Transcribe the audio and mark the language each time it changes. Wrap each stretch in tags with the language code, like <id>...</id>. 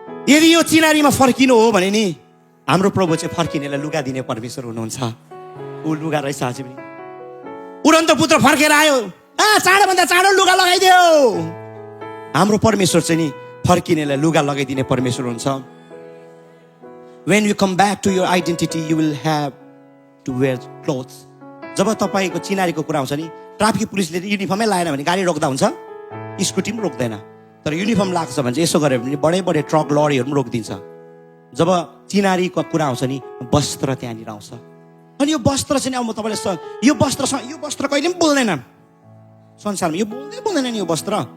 <ne>यदि यो चिनारीमा फर्किनु हो भने नि हाम्रो प्रभु चाहिँ फर्किनेलाई लुगा दिने परमेश्वर हुनुहुन्छ। ऊ लुगा रहेछ आज पनि। उडन्त पुत्र फर्केर आयो, चाँडोभन्दा चाँडो लुगा लगाइदियो। हाम्रो परमेश्वर चाहिँ नि फर्किनेलाई लुगा लगाइदिने परमेश्वर हुन्छ।</ne> <en>When you come back to your identity, you will have to wear clothes.</en> <ne>जब तपाईँको चिनारीको कुरा आउँछ नि, ट्राफिक पुलिसले युनिफर्मै लगाएन भने गाडी रोक्दा हुन्छ, स्कुटी पनि रोक्दैन। तर युनिफर्म लाग्छ भने चाहिँ यसो गऱ्यो भने बडे बडे ट्रक लरीहरू पनि रोकिदिन्छ। जब चिनारीको कुरा आउँछ नि वस्त्र त्यहाँनिर आउँछ। अनि यो वस्त्र चाहिँ अब म तपाईँलाई यो वस्त्र कहिले पनि बोल्दैन संसारमा, यो बोल्दैन नि यो वस्त्र।</ne>